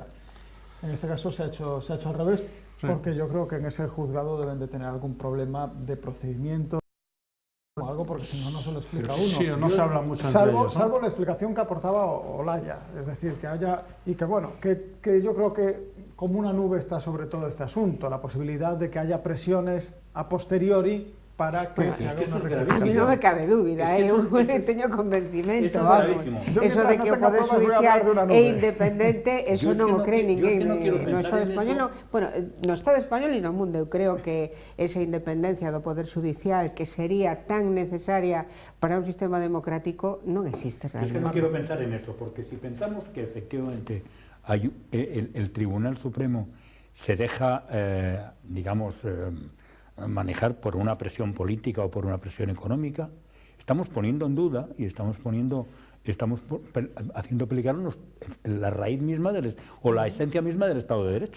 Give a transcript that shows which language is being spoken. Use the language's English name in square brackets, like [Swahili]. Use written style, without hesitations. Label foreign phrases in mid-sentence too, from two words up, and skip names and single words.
[Spanish] En este caso se ha hecho al revés, porque yo creo que en ese juzgado deben de tener algún problema de procedimiento o algo, porque si no, no se lo explica uno. Sí, no se habla mucho entre ellos, ¿no? Salvo la explicación que aportaba Olaya, es decir, que haya, y que bueno, que yo creo que como una nube está sobre todo este asunto, la posibilidad de que haya presiones a posteriori para que Bueno, se es haga que una eso es [Galician] A [Spanish] rectificación. [Galician] mí non me cabe dúbida, [Spanish] Es que [Galician] eu [Spanish] eso- [Galician] teño convencimento, eso é [Spanish] vamos. [Galician] gravísimo. [Spanish] Yo [Galician] Eso [Spanish] mientras [Galician] de [Spanish] no [Galician] que o [Spanish] tenga [Galician] Poder [Spanish] pruebas, voy a [Galician] Judicial [Spanish] hablar de una [Galician] é [Spanish] nube. [Galician] independente, eso [Spanish] Yo es que [Galician] non o [Spanish] no [Galician] cree [Spanish] qui- yo es [Galician] ninguén [Spanish] que no quiero [Galician] no [Spanish] pensar [Galician] Estado [Spanish] en [Galician] español, [Spanish] eso. [Galician] bueno, no Estado español e no mundo. Eu creo que esa independencia do Poder Judicial que sería tan necesaria para un sistema democrático non existe [Spanish] Es que [Galician] realmente. [Spanish] no quiero pensar en eso, porque si pensamos que efectivamente el Tribunal Supremo se deja, digamos, manejar por una presión política o por una presión económica, estamos poniendo en duda y estamos haciendo peligar la raíz misma o la esencia misma del Estado de Derecho.